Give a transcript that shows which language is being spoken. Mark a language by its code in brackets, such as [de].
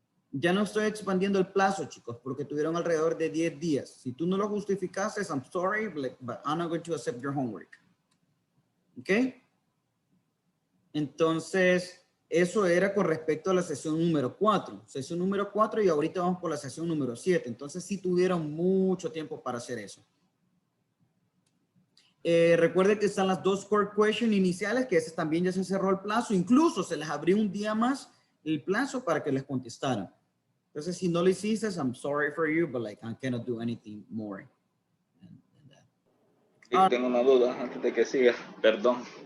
[es] Ya no estoy expandiendo el plazo, chicos, porque tuvieron alrededor de 10 días. Si tú no lo justificaste, [en] I'm sorry, but I'm not going to accept your homework. ¿Ok? [es] Entonces, eso era con respecto a la sesión número 4. Sesión número 4 y ahorita vamos por la sesión número 7. Entonces, sí tuvieron mucho tiempo para hacer eso. Recuerden que están las 2 core questions iniciales, que ese también ya se cerró el plazo. Incluso se les abrió un día más el plazo para que les contestaran. Entonces, si no lo hiciste, [en] I'm sorry for you, but like, I cannot do anything more than that. [es] Tengo una duda antes de que siga, perdón.